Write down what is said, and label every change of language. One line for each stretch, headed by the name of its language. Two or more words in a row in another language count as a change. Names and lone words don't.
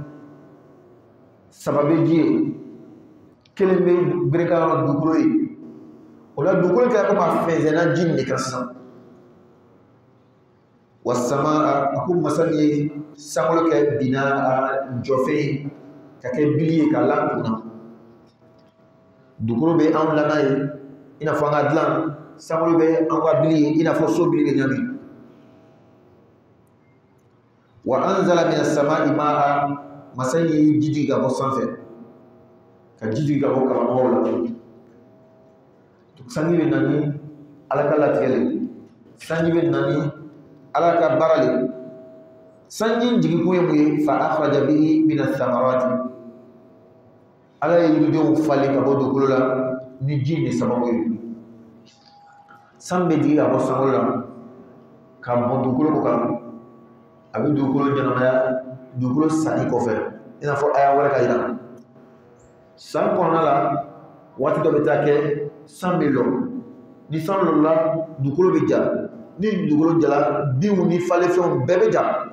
Bambara: 3 bɛ ji ye 1 bɛ gerenkan yɔrɔ dugukolo ye o la dugukolo kɛra comme a fɛnzɛnna ji nin de kan sisan wa sama a ko masa min ye sankolo kɛ bina jɔfɛn ye ka kɛ bili ye k'a lakunna dugukolo bɛ anw lana ye i n'a fɔ an ka dilan sankolo bɛ an ka bili ye i n'a fɔ so bili de ɲami
Arabic: وأنزل من السماء ماء
Bambara: masa ye ji jigin ka bɔ sanfɛ ka ji jigin ka bɔ karamɔgɔw la sanji bɛ na ni ala ka latigɛ le sanji bɛ na ni ala ka baara le sanji jigin kun ye mun ye
Arabic: فأخرج به من الثمرات
Bambara: ala ye yiridenw falen ka bɔ dugukolo la ni ji ni sababu ye san bɛ jigin ka bɔ sankolo la ka bɔn dugukolo ko kan a bɛ dugukolo ɲɛnamaya dugukolo sanni kɔfɛ i n'a fɔ a y'a wɛrɛ ka yira san kɔnɔna la waati dɔ bɛ taa kɛ san bɛ lɔ ni san lɔla dugukolo bɛ ja ni dugukolo jala binw ni falefɛnw bɛɛ bɛ ja